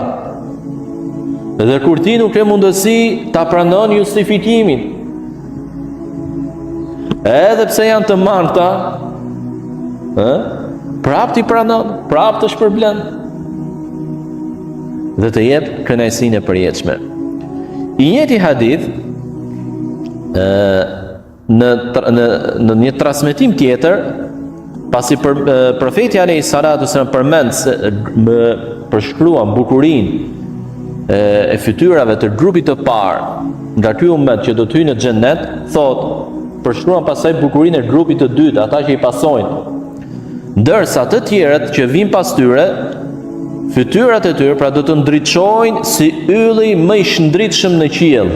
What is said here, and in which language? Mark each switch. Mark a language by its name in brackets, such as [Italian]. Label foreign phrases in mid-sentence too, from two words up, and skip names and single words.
[Albanian] Dhe kur ti nuk ke mundësi ta pranon justifikimin, edhe pse janë të mangëta, prap ti pranon, prap të shpërblen dhe të jep kënaqësinë e përjetshme. I njëjti hadith në një transmetim tjetër, pasi profeti [Arabic] عليه الصلاة السلام [Albanian] përmend se më përshkruan bukurinë e fytyrave të grupit të parë nga ky ummet që do të hyjë në xhennet, thotë përshkruan pasaj bukurinë e grupit të dytë, ata që i pasojnë. Ndërsa të tjerët që vinë pas tyre, fytyrat e tyre pra do të ndriçojnë si ylli më i shndritshëm në qiell.